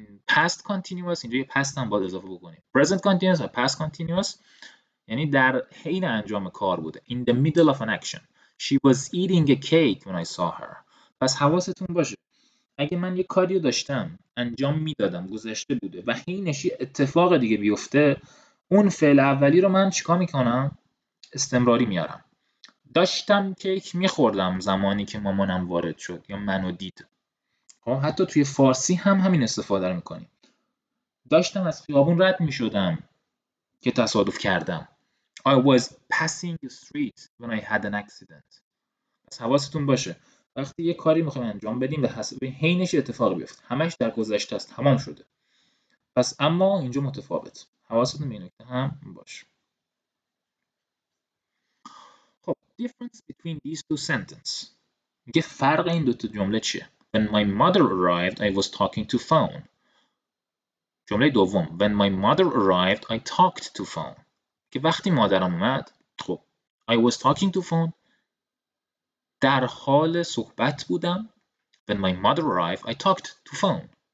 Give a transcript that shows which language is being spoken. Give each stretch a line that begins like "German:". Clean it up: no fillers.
Persian: past continuous اینجا یه past هم باید اضافه بکنیم. present continuous و past continuous یعنی در حین انجام کار بوده.
English: in the middle of an action. She was eating a cake when I saw her.
Persian: پس حواستون باشه اگه من یه کاریو داشتم انجام میدادم گذشته بوده و حینش یه اتفاق دیگه بیفته، اون فعل اولی رو من چیکار میکنم؟ استمراری میارم. داشتم کیک میخوردم زمانی که مامانم وارد شد یا منو دید. حتی توی فارسی هم همین استفاده رو میکنیم. داشتم از خیابون رد میشدم که تصادف کردم.
English: I was passing the street when I had an accident.
Persian: پس حواستون باشه وقتی یه کاری میخوایم انجام بدیم و حسب حینش اتفاق بیفته همش در گذشته است، تمام شده. پس اما اینجا متفاوت. حواستون به این نکته هم باشه.
English: خب difference between these two sentences. میگه فرق این دو تا جمله چیه؟ When my mother arrived I was talking to phone. جمله دوم When my mother arrived I talked to phone.
Persian: که وقتی مادرم اومد، خب I was talking to phone در حال صحبت بودم.
English: When my mother arrived I talked to phone.